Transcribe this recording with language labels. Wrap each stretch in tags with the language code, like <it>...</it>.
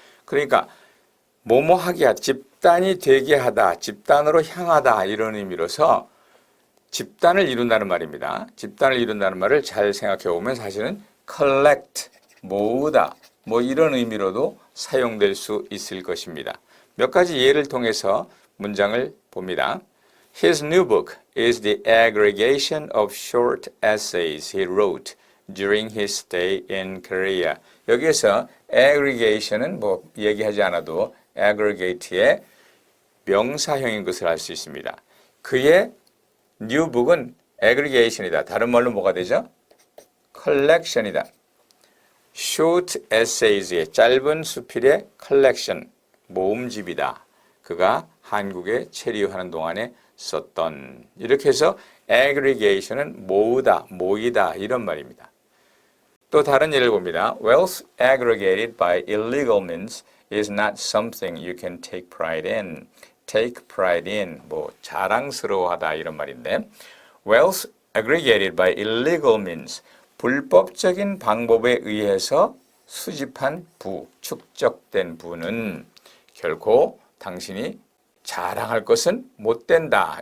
<ko>그러니까 뭐뭐 하게 하다, 집단이 되게 하다, 집단으로 향하다 이런 의미로서 집단을 이룬다는 말입니다. 집단을 이룬다는 말을 잘 생각해 보면 사실은 collect, 모으다 뭐 이런 의미로도 사용될 수 있을 것입니다. 몇 가지 예를 통해서 문장을 봅니다.</ko> <en>His new book is the aggregation of short essays he wrote during his stay in Korea.</en> <ko>여기에서 aggregation은 뭐 얘기하지 않아도 aggregate의 명사형인 것을 알 수 있습니다. 그의 new book은 aggregation이다. 다른 말로 뭐가 되죠? collection이다. short essays의 짧은 수필의 collection, 모음집이다. 그가 한국에 체류하는 동안에 썼던 이렇게 해서 aggregation은 모으다, 모이다 이런 말입니다. 또 다른 예를 봅니다.</ko> <en>Wealth aggregated by illegal means is not something you can take pride in. take pride in,</en> <ko>뭐 자랑스러워하다 이런 말인데</ko> <en>Wealth aggregated by illegal means,</en> <ko>불법적인 방법에 의해서 수집한 부, 축적된 부는 결코 당신이 자랑할 것은 못 된다.</ko>